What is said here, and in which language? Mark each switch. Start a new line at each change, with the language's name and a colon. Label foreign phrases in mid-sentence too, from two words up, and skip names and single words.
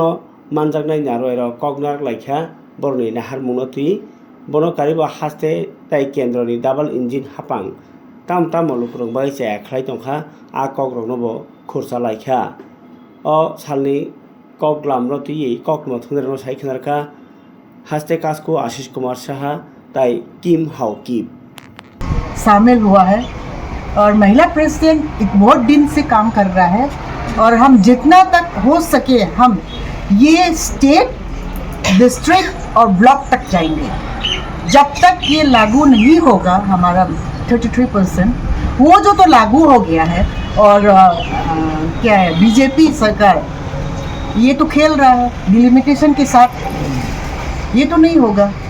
Bodo: मानजागनाय नारवायर कगनार लाइखा बरनि नाहार मुनति बनो कारिबो हास्ते ताई केन्द्रनि डाबल इंजिन हापां ताम ताम लुकुरंबाय जाया ख्लाय दंखा आ कग्रंनोबो खुरसा लाइखा अ सालनि कगलामरति कगनो थुंदेरनो साइखनारखा हास्ते कास्को आशीष कुमार साहा ताई किम हावकिप
Hindi: शामिल हुआ है और महिला प्रेसिडेंट एक बहुत दिन से काम कर रहा है और हम जितना तक हो सके हम ये
English: state district
Hindi: और ब्लॉक तक जाएंगे। जब तक ये लागू नहीं होगा हमारा 33% वो जो तो लागू हो गया है और क्या है बीजेपी सरकार ये तो खेल रहा है डिलिमिटेशन के साथ, ये तो नहीं होगा।